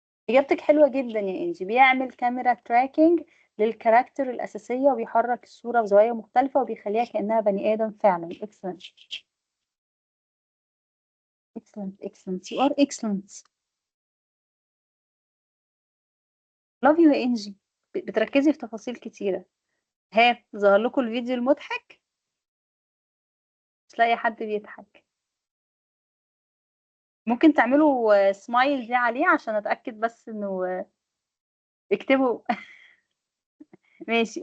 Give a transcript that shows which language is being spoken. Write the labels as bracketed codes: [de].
[ar] إجابتك حلوة جدا يا إنجي. بيعمل كاميرا تراكنج للكاركتر الأساسية وبيحرك الصورة بزوايا مختلفة وبيخليها كأنها بني آدم فعلا. [en] excellent excellent excellent you are excellent. [ar] love you يا إنجي. بتركزي في تفاصيل كتيرة. ها ظهر لكم الفيديو المضحك؟ مش لاقي حد بيضحك. ممكن تعملوا سمايل دي عليه عشان أتأكد بس إنه اكتبوا. ماشي.